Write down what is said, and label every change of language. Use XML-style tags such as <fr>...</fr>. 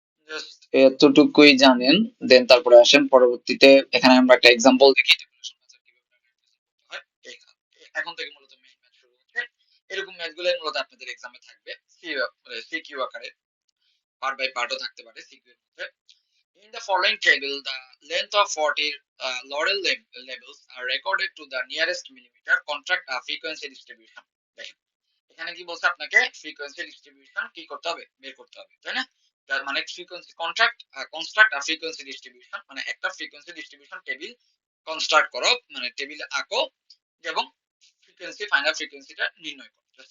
<bn>Just এতটুকুই জানেন, দেন তারপরে আসেন পরবর্তীতে। এখানে আমরা একটা এক্সাম্পল দেখি টেবুলেশন মেথড কিভাবে represent করতে হয়। এখন থেকে মূলত মেইন ম্যাথ শুরু হচ্ছে। এরকম ম্যাথগুলোই মূলত আপনাদের এক্সামে থাকবে, সিকিউ আকারে, পার্ট বাই পার্টও থাকতে পারে সিকিউ এর মধ্যে।</bn> <en>In the following table, the length of 40 laurel labels are recorded to the nearest millimeter. Contract a frequency distribution.</en> <bn>দেখেন এখানে কি বলছে, আপনাকে ফ্রিকোয়েন্সি ডিস্ট্রিবিউশন কি করতে হবে? বের করতে হবে, তাই না? তার মানে ফ্রিকোয়েন্সি কনস্ট্রাক্ট আর ফ্রিকোয়েন্সি ডিস্ট্রিবিউশন, মানে একটা ফ্রিকোয়েন্সি ডিস্ট্রিবিউশন টেবিল কনস্ট্রাক্ট করো, মানে টেবিল আঁকো, এবং ফ্রিকোয়েন্সি, ফাইনাল ফ্রিকোয়েন্সিটা নির্ণয় করো।</bn>